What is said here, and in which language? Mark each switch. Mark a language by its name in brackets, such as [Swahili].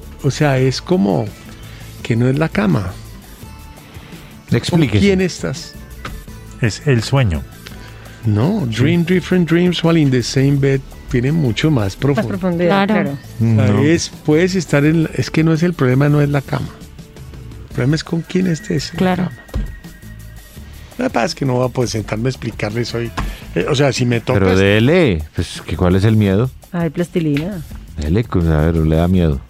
[Spanish] O sea, es como que no es la cama. Explíquese. ¿Quién estás? Es el sueño. [English] No, dream different dreams while in the same bed. [Spanish] Tiene mucho más profundidad. Claro. Puedes estar en. Es que no es el problema, no es la cama. El problema es con quién estés. Claro. La verdad es que no voy a poder sentarme a explicarles hoy. O sea, si me toca. Pero dele, pues, ¿cuál es el miedo? Hay plastilina. Dele, pues, a ver, le da miedo.